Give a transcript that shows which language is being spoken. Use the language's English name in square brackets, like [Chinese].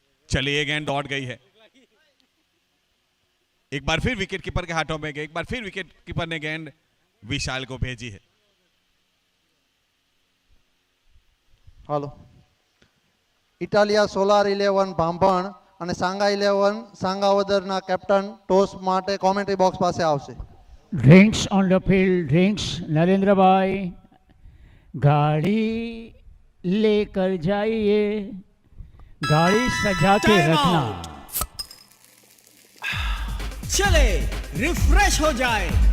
[Hindi] चलिए, गेंद दौड़ गई है। एक बार फिर विकेट कीपर के हाथों में गई। एक बार फिर विकेट कीपर ने गेंद विशाल को भेजी है। [Gujarati] હાલો, ઇટાલિયા સોલાર 11 ભાંભણ અને સાંગા 11 સાંગાવદરના કેપ્ટન ટોસ માટે કોમેન્ટ્રી બોક્સ પાસે આવશે. [English] Drinks on the field, drinks. [Hindi] Narendra भाई, गाड़ी लेकर जाइए, गाड़ी सजा के [English] Time [Hindi] रखना। [English] out। [Hindi] चले, रिफ्रेश हो जाए।